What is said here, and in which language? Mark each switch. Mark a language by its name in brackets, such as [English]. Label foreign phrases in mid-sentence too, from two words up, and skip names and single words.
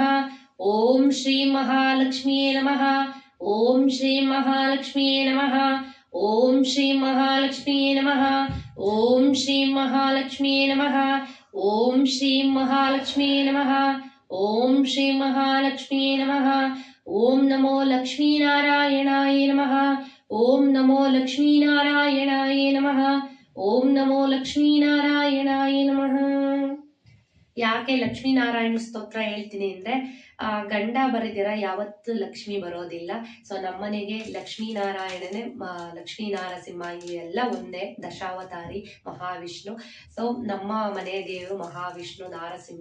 [Sanskrit] ಓಂ ಶ್ರೀಂ ಮಹಾಲಕ್ಷ್ಮಿಯೇ ನಮಃ. ಓಂ ಶ್ರೀಂ ಮಹಾಲಕ್ಷ್ಮಿಯೇ ನಮಃ. ಓಂ ಶ್ರೀಂ ಮಹಾಲಕ್ಷ್ಮಿಯೇ ನಮಃ. ಓಂ ಶ್ರೀಂ ಮಹಾಲಕ್ಷ್ಮಿಯೇ ನಮಃ. ಓಂ ಶ್ರೀಂ ಮಹಾಲಕ್ಷ್ಮಿಯೇ ನಮಃ. ಓಂ ಶ್ರೀಂ ಮಹಾಲಕ್ಷ್ಮಿಯೇ ನಮಃ. ಓಂ ನಮೋ ಲಕ್ಷ್ಮೀನಾರಾಯಣಾಯ ನಮಃ. ಓಂ ನಮೋ ಲಕ್ಷ್ಮೀನಾರಾಯಣಾಯ ನಮಃ. ಓಂ ನಮೋ ಲಕ್ಷ್ಮೀನಾರಾಯಣಾಯ ನಮಃ. [Kannada] ಯಾಕೆ ಲಕ್ಷ್ಮೀನಾರಾಯಣ ಸ್ತೋತ್ರ ಹೇಳ್ತೀನಿ ಅಂದ್ರೆ ಗಂಡ ಬರೆದಿರ ಯಾವತ್ತು ಲಕ್ಷ್ಮಿ ಬರೋದಿಲ್ಲ. ಸೊ ನಮ್ಮನೆಗೆ ಲಕ್ಷ್ಮೀನಾರಾಯಣನೇ ಲಕ್ಷ್ಮೀ ನಾರಸಿಂಹ ಇವೆಲ್ಲ ಒಂದೇ, ದಶಾವತಾರಿ ಮಹಾವಿಷ್ಣು. ಸೊ ನಮ್ಮ ಮನೆ ದೇವರು ಮಹಾವಿಷ್ಣು ನಾರಸಿಂಹ.